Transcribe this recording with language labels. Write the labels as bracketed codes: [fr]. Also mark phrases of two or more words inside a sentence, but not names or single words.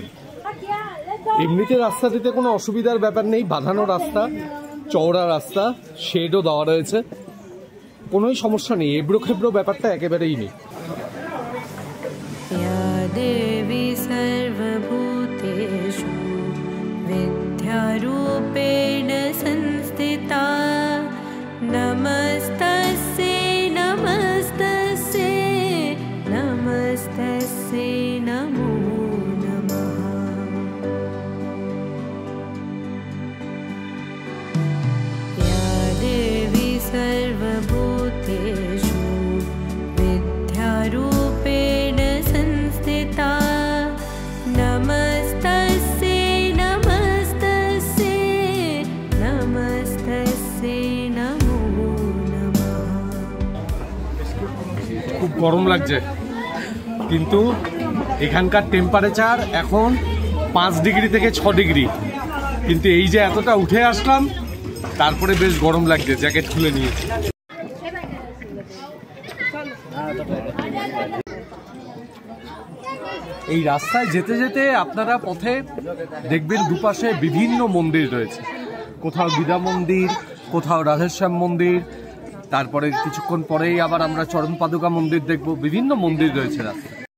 [bn] এমনিতে রাস্তাটিতে কোনো অসুবিধার ব্যাপার নেই, বাঁধানো রাস্তা, চওড়া রাস্তা, শেডও দেওয়া রয়েছে, কোনোই সমস্যা নেই। এবড়ো খেবড়ো ব্যাপারটা একেবারেই নেই। [sa] দেবী সর্বভূতেষু বিদ্যারূপেণ সংস্থিতা নমস্তস্যৈ নমস্তস্যৈ নমস্তস্যৈ নমো নমঃ। या देवी सर्वभूतेषु विद्यारूपेण संस्थिता नमस्तस्यै नमस्तस्यै नमस्तस्यै नमो नमः। [bn] খুব গরম লাগছে, কিন্তু এখানকার টেম্পারেচার এখন 5 ডিগ্রি থেকে 6 ডিগ্রি, কিন্তু এই যে এতটা উঠে আসলাম তারপরে বেশ গরম লাগছে, জ্যাকেট খুলে নিয়েছি। এই রাস্তায় যেতে যেতে আপনারা পথে দেখবেন দুপাশে বিভিন্ন মন্দির রয়েছে, কোথাও বিদ্যা মন্দির, কোথাও রাধেশ্যাম মন্দির, তারপরে কিছুক্ষণ পরেই আবার আমরা চরণ পাদুকা মন্দির দেখব, বিভিন্ন মন্দির রয়েছে রাস্তায়।